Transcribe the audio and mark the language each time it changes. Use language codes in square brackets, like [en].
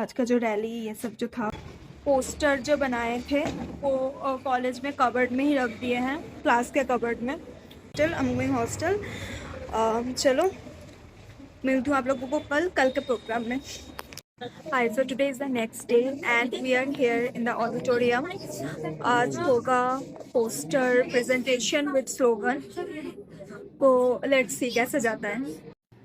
[hi] आज का जो रैली ये सब जो था, पोस्टर जो बनाए थे वो कॉलेज में कबर्ड में ही रख दिए हैं, क्लास के कबर्ड में। चल [en] I am going hostel. [hi] चलो मिलती हूँ आप लोगों को कल के प्रोग्राम में। [en] Hi, so today is the next day and we are here in the auditorium. [hi] आज होगा [en] poster presentation with slogan. [hi] तो [en] let's see [hi] कैसे जाता है।